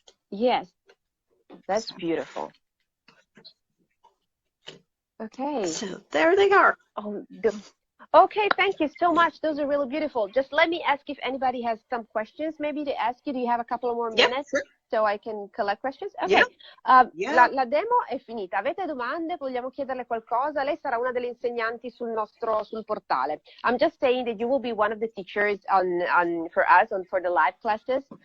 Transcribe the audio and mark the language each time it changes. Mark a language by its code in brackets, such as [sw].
[en] Yes, that's beautiful. Okay. So there they are. Okay, thank you so much. Those are really beautiful. Just let me ask if anybody has some questions maybe to ask you. Do you have a couple of more minutes so I can collect questions? [it] Okay. La demo è finita. Avete domande? Vogliamo chiederle qualcosa? Lei sarà una delle insegnanti sul portale. [en] I'm just saying that you will be one of the teachers for us for the live classes.